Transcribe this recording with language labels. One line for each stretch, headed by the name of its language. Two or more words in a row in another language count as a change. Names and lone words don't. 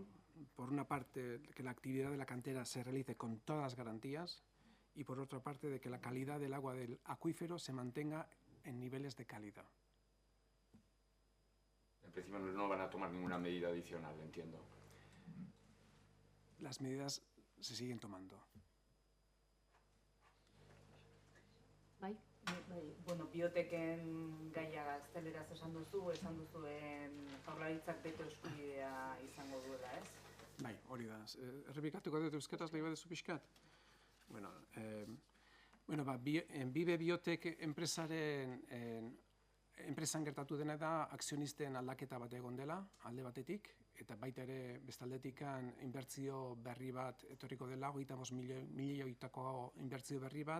Spanish: Por una parte, que la actividad de la cantera se realice con todas las garantías, y por otra parte, de que la calidad del agua del acuífero se mantenga en niveles de calidad. En principio no van a tomar ninguna medida adicional, entiendo. Las medidas se siguen tomando.
Basque: Bai. Bueno, bioteken gaia gazteleraz esan duzuen jaurlaritzak beto eskubidea izango duela, ez? Bai, hori da. Errepikatuko dut euskaraz nahi baduzu pixkat? Bueno, Bibe Biotek enpresan gertatu dena da akzionisten aldaketa bat egon dela, alde batetik, eta baita ere bestaldetikan inbertzio berri bat etorriko dela, 25 milioitako inbertzio berri bat.